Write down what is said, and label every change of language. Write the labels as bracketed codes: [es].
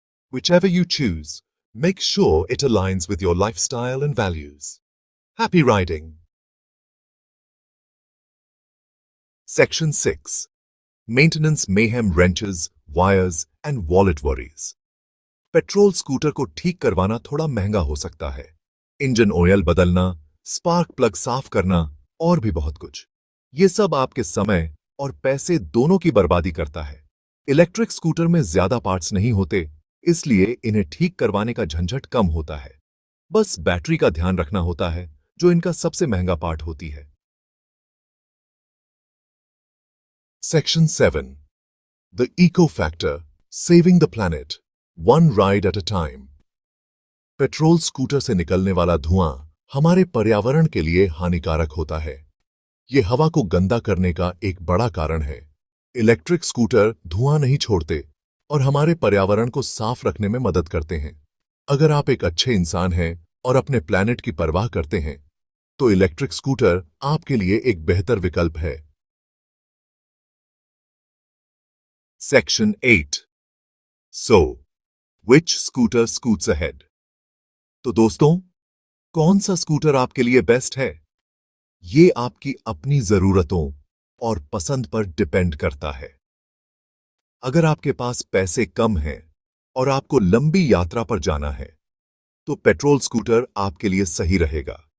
[en] Whichever you choose, make sure it aligns with your lifestyle and values. Happy riding! Section 6. Maintenance mayhem wrenches, wires, and wallet worries. [hi] Petrol scooter को ठीक करवाना थोड़ा महंगा हो सकता है. इंजन ऑयल बदलना, स्पार्क प्लग साफ करना और भी बहुत कुछ. ये सब आपके समय और पैसे दोनों की बर्बादी करता है. इलेक्ट्रिक स्कूटर में ज्यादा पार्ट्स नहीं होते, इसलिए इन्हें ठीक करवाने का झंझट कम होता है. बस बैटरी का ध्यान रखना होता है, जो इनका सबसे महंगा पार्ट होती है. [en] Section 7. The Eco Factor, Saving the Planet, One Ride at a Time. [hi] Petrol scooter से निकलने वाला धुआं हमारे पर्यावरण के लिए हानिकारक होता है. ये हवा को गंदा करने का एक बड़ा कारण है. इलेक्ट्रिक स्कूटर धुआं नहीं छोड़ते और हमारे पर्यावरण को साफ रखने में मदद करते हैं. अगर आप एक अच्छे इंसान हैं और अपने प्लैनेट की परवाह करते हैं, तो इलेक्ट्रिक स्कूटर आपके लिए एक बेहतर विकल्प है. [en] Section 8. So, which scooter scoots ahead? [hi] तो दोस्तों, कौन सा स्कूटर आपके लिए बेस्ट है? ये आपकी अपनी जरूरतों और पसंद पर डिपेंड करता है. अगर आपके पास पैसे कम हैं और आपको लंबी यात्रा पर जाना है, तो पेट्रोल स्कूटर आपके लिए सही रहेगा.